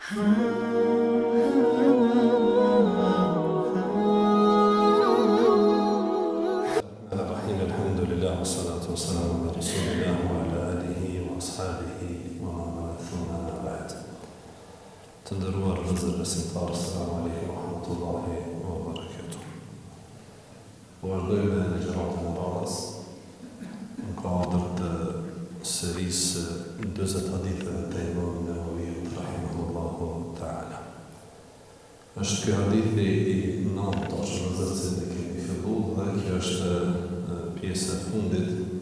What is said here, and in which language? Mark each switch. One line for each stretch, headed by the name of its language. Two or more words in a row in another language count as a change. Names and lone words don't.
Arabic: الحمد لله والصلاة والسلام على رسول الله وعلى آله وأصحابه ومن والاه ثم أما بعد.
Albanian: Të nderuar vëllezër besimtarë,
Arabic: السلام عليكم ورحمة الله وبركاته.
Albanian: Vazhdojmë në gjëratën e radhës në kuadër të serisë 40 haditheve të Imam Nevavit
Arabic: رحمه الله تعالى.
Albanian: Është ky hadithi i 9 që ne kemi filluar dhe kjo është pjesa e fundit